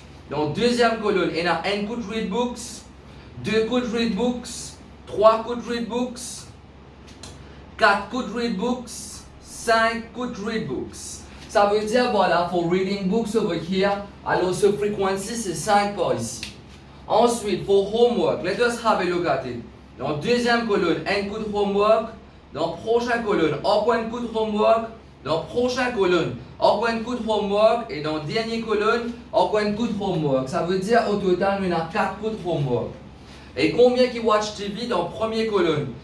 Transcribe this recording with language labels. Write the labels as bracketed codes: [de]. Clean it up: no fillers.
[fr] Dans la deuxième colonne, il y a un coup de read books, 2 coups de read books, 3 coups de read books, 4 coups de read books, 5 coups de read books. Ça veut dire, voilà, [en] for reading books over here, [fr] alors ce frequency c'est 5 par ici. [en] Ensuite, for homework, let us have a look at it. [fr] Dans la deuxième colonne, un coup de homework. Dans la prochaine colonne, encore un coup de homework. Dans la prochaine colonne, encore un coup de homework. Et dans la dernière colonne, encore un coup de homework. Ça veut dire au total, il y en a 4 coups de homework. Et combien qui watch TV dans la première colonne?